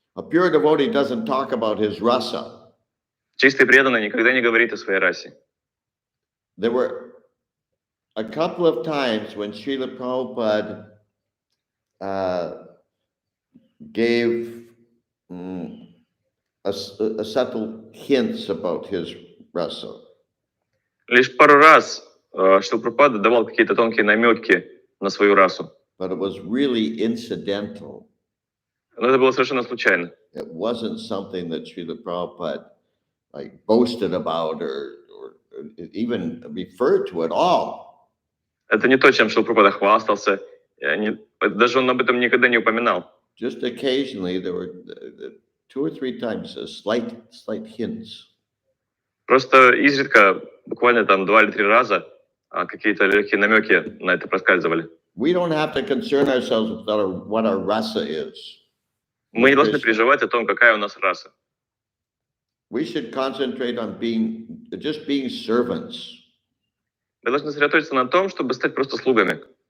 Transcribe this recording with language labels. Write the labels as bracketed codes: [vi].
[en] A pure devotee doesn't talk about his rasa. [ru] Чистый преданный никогда не говорит о своей расе. [en] There were a couple of times when Srila Prabhupada gave a subtle hints about his rasa. [ru] Лишь пару раз Шрила Прабхупада давал какие-то тонкие намеки на свою расу. [en] But it was really incidental. [ru] Но это было совершенно случайно. [en] It wasn't something that Srila Prabhupada like boasted about or even referred to at all. [ru] Это не то, чем Шрила Прабхупада хвастался. Даже он об этом никогда не упоминал. [en] Just occasionally there were 2 or 3 times slight hints. [ru] Просто изредка, буквально там 2 или 3 раза, какие-то легкие намеки на это проскальзывали. [en] We don't have to concern ourselves with what our rasa is. [ru] Мы не должны переживать о том, какая у нас раса. [en] We should concentrate on just being servants. [ru] Мы должны сосредоточиться на том, чтобы стать просто слугами.